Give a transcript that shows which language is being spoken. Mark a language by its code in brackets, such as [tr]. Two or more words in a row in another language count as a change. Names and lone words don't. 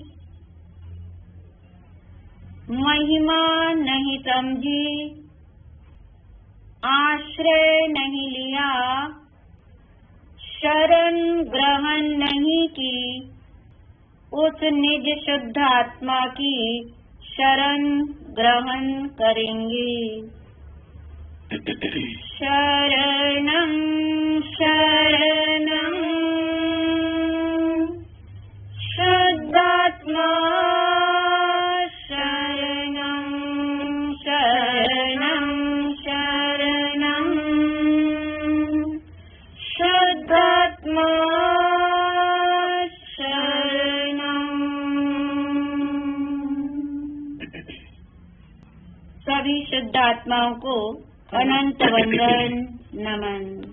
[hi] महिमा नहीं समझी आश्रय नहीं लिया शरण ग्रहण नहीं की उस निज शुद्ध आत्मा की शरण ग्रहण करेंगे। [sa] शरणं शरणं शुद्धात्मा शरणं शरणं शरणं शुद्धात्मा [hi] सभी शुद्ध आत्माओं को अनंत वंदन नमन।